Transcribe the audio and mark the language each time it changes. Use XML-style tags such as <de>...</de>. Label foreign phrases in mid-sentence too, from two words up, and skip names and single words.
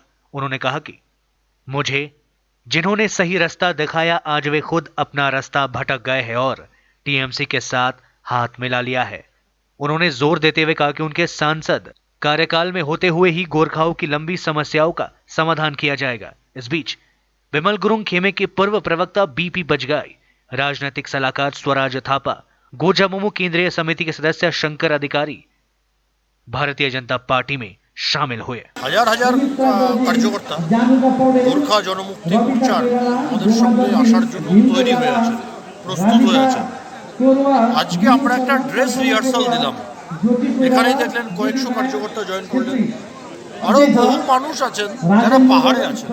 <hi>उन्होंने कहा कि मुझे जिन्होंने सही रास्ता दिखाया, आज वे खुद अपना रास्ता भटक गए हैं और टीएमसी के साथ हाथ मिला लिया है। उन्होंने जोर देते हुए कहा कि उनके सांसद कार्यकाल में होते हुए ही गोरखाओं की लंबी समस्याओं का समाधान किया जाएगा। इस बीच बिमल गुरुंग खेमे के पूर्व प्रवक्ता बीपी बजगाई, राजनीतिक सलाहकार स्वराज थापा, गोजा मोमो केंद्रीय समिति के सदस्य शंकर अधिकारी भारतीय जनता पार्टी में शामिल हुए।</hi> <bn>হাজার হাজার কার্যকর্তা গোর্খা জনমুক্তি মোর্চার আমাদের সঙ্গে আসার জন্য তৈরি হয়ে আছে, প্রস্তুত হয়ে আছে। আজকে আমরা একটা</bn> <en>dress rehearsal</en> <bn>দিলাম। এখানেই দেখলেন কয়েকশো কার্যকর্তা জয়েন করলেন। আরও বহু মানুষ আছেন যারা পাহাড়ে আছেন।</bn>